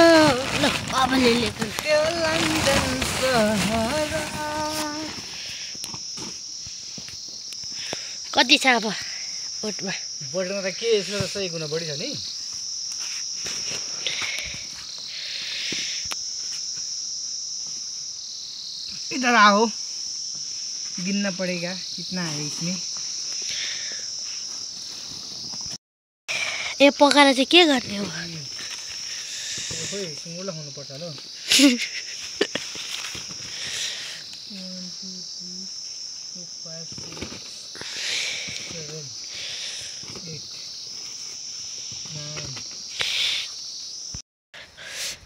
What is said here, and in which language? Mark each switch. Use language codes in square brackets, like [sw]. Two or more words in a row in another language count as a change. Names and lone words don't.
[ne] ल अब लिएको त्यो लन्डन सहर कति छ अब बोटमा बोटमा त के यसको त 100 गुणा बढी छ नि [hi] इधर आओ गिनना पड़ेगा कितना है इसमें [ne] ए पकाएर चाहिँ के गर्ने हो खोइ सुँगुरलाई खुवाउनु पर्छ होला 1 2 3 4 5 6 7